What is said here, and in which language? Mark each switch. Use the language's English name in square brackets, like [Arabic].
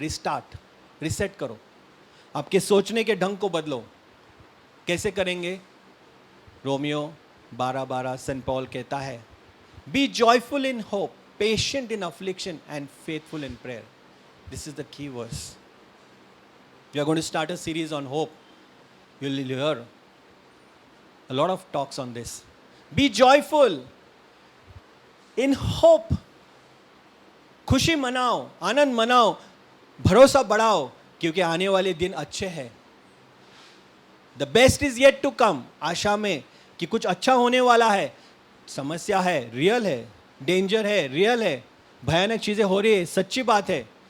[Hindi] Restart, reset करो. आपके सोचने के ढंग को बदलो. कैसे करेंगे? [English] Romans 12:12 Saint Paul [Hindi] कहता है, [English] Be joyful in hope, patient in affliction and faithful in prayer. This is the key verse. We are going to start a series on hope. You will hear a lot of talks on this. Be joyful in hope. [Hindi] खुशी मनाओ, आनंद मनाओ, भरोसा बढ़ाओ, क्योंकि आने वाले दिन अच्छे हैं. [English] The best is yet to come. [Hindi] आशा में कि कुछ अच्छा होने वाला है. समस्या है, रियल है. डेंजर है, रियल है. भयानक चीज़ें हो रही है, सच्ची बात है.